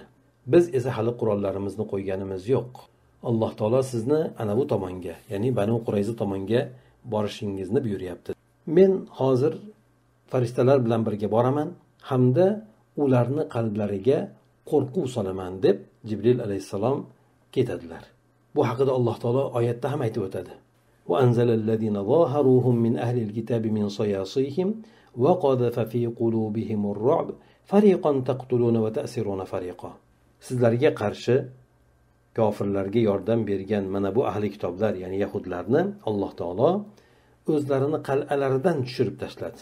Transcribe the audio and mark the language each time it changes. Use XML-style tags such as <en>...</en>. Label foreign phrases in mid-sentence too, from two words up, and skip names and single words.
<uz>Biz esa hali qurollarimizni qo'yganimiz yo'q. Alloh taolo sizni ana bu tomonga, ya'ni Banu Qurayza tomonga borishingizni buyuryapti. Men hozir farishtalar bilan birga boraman hamda ularni qalblariga qo'rquv solaman deb Jibril alayhissalom ketadilar. Bu haqida Alloh taolo oyatda ham aytib o'tadi.</uz> <ar>وأنزل الذين ظاهروهم من أهل الكتاب من صياصيهم وقذف في قلوبهم الرعب فريقا تقتلون وتأسرون فريقا.</ar> <uz>Sizlarga qarshi kofirlarga yordam bergan mana bu ahli kitoblar, ya'ni yahudlarni Alloh taolo o'zlarini qal'alaridan tushirib tashladi.</uz>